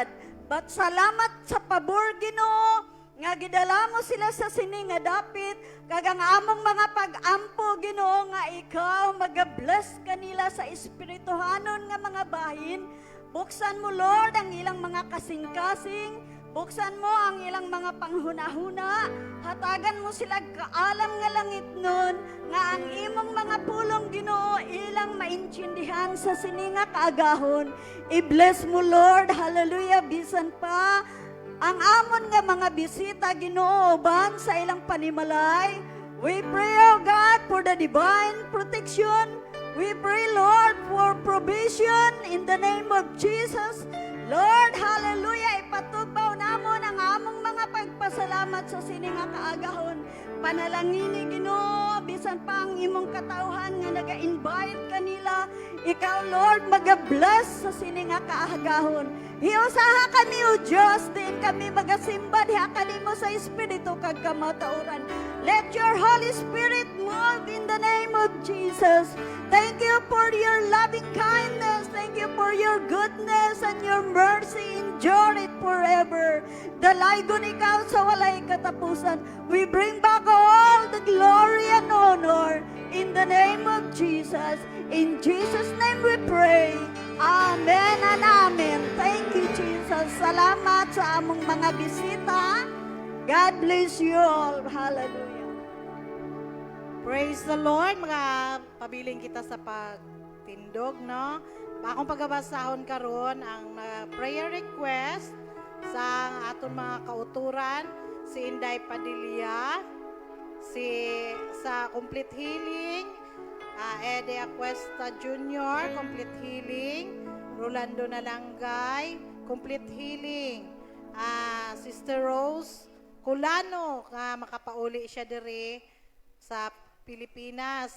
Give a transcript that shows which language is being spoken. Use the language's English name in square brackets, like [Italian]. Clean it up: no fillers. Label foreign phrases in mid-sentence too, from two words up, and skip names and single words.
[Hiligaynon] But salamat sa pabor Ginoo nga gidala mo sila sa sini nga dapit kagang among mga pag-ampo Ginoo nga ikaw magabless kanila sa espirituhanon nga mga bahin. Buksan mo Lord ang ilang mga kasing-kasing, buksan mo ang ilang mga panghuna-huna, hatagan mo sila kaalam nga langit nun nga ang imong mga pulong Ginoo ilang maintindihan sa sini nga kaagahon. I-bless mo Lord, hallelujah, bisan pa ang amon nga mga bisita Ginoo ban sa ilang panimalay. [English] We pray, O God, for the divine protection. We pray, Lord, for provision in the name of Jesus. Lord, [Hiligaynon] hallelujah, ipatugbaw namon ang among mga pagpasalamat sa sininga kaagahon. Panalangini Ginoo, bisan pa ang imong katauhan nga naga-invite kanila. Ikaw, Lord, mag-bless sa sininga kaagahon. Hiusaha kami, O Diyos, din kami magasimba, diha kanimo sa Espiritu kag kamatauran. [English] Let your Holy Spirit move in the name of Jesus. Thank you for your loving kindness. Thank you for your goodness and your mercy. Endure it forever. [Cebuano] Dalaygon ikaw sa walay katapusan. [English] We bring back all the glory and honor in the name of Jesus. In Jesus' name we pray. Amen and amen. Thank you, Jesus. [Cebuano] Salamat sa among mga bisita. [English] God bless you all. Hallelujah. Praise the Lord, [Cebuano] mga pabiling kita sa pagtindog, no? Akong pagbabasahon karon ang [English] prayer request [Cebuano] sa aton mga kauturan, si Inday Padilla, sa [English] Complete Healing, [Cebuano] Ede Acuesta Jr., [English] Complete Healing, [Cebuano] Rolando Nalangay, [English] Complete Healing, [Cebuano] Sister Rose Culano, makapauli siya dire sa Pilipinas.